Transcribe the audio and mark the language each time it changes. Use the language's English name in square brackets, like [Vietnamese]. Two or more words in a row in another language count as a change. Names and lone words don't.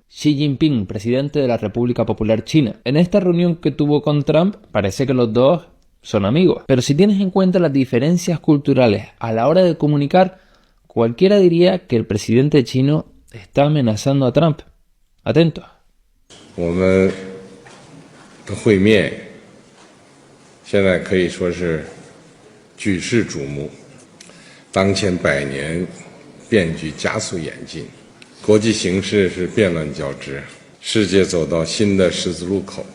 [Spanish] Xi Jinping, presidente de la República Popular China. En esta reunión que tuvo con Trump, parece que los dos son amigos. Pero si tienes en cuenta las diferencias culturales a la hora de comunicar, cualquiera diría que el presidente chino está amenazando a Trump. Atentos. [Chinese] 我们的会面现在可以说是举世瞩目，当前百年变局加速演进，国际形势是变乱交织，世界走到新的十字路口。